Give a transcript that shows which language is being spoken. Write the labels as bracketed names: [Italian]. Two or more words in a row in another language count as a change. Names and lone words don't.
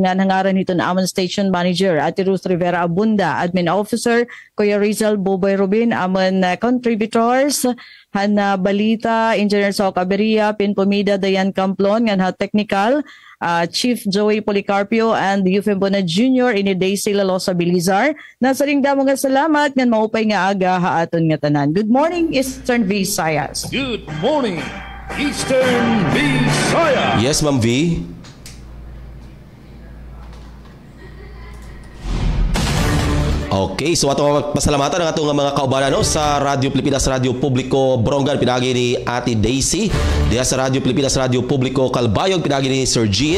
[Waray] Ngan hangaran ito na amon Station Manager Ate Ruth Rivera Abunda, Admin Officer Kuya Rizal Boboy Rubin, amon contributors hana balita, Engineer Sok Aberia, Pinpomida Dayan Camplon, ngan ha technical, Chief Joey Policarpio and Yufem Bona Jr. ini Daisy Lalosa Bilizar. Nasa ring damo nga salamat ngan maupay nga aga haaton nga tanan. [English] Good morning, Eastern Visayas. Good morning, Eastern Visayas. Yes, Ma'am V. [Cebuano] Okay, so ato pasalamatan ang atong mga kaubanan no, sa Radio Pilipinas Radio Publiko Borongan, pinagi ni Ate Daisy. Diya sa Radio Pilipinas Radio Publiko Calbayog, pinagi ni Sir Jean.